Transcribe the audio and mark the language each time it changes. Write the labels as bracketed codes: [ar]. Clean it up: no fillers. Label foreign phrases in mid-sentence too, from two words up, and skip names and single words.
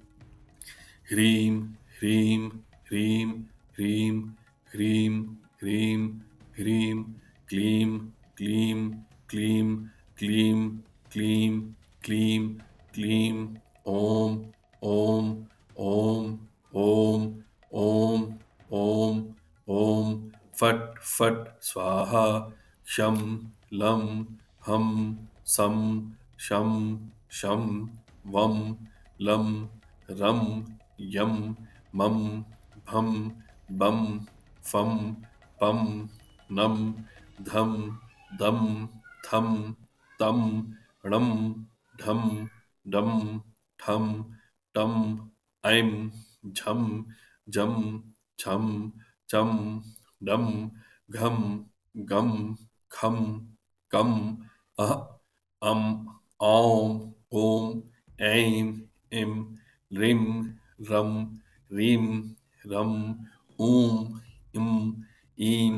[sa] ह्रीं ह्रीं ह्रीं ह्रीं ह्रीं ह्रीं ह्रीं क्लीं क्लीं क्लीं क्लीं क्लीं क्लीं क्लीं ॐ ॐ ॐ ॐ ॐ ॐ ॐ फट् फट् स्वाहा शं लं हं सं शं शं वं लं रं यं मं भं बं फं पं नं धं दं थं तं णं ढं डं ठं टं ऐं झं जं छं चं डं घं गं खं कं अह अं औं ॐ ऐं ऐं ह्रीं रं ह्रीं रं ऊं इं ईं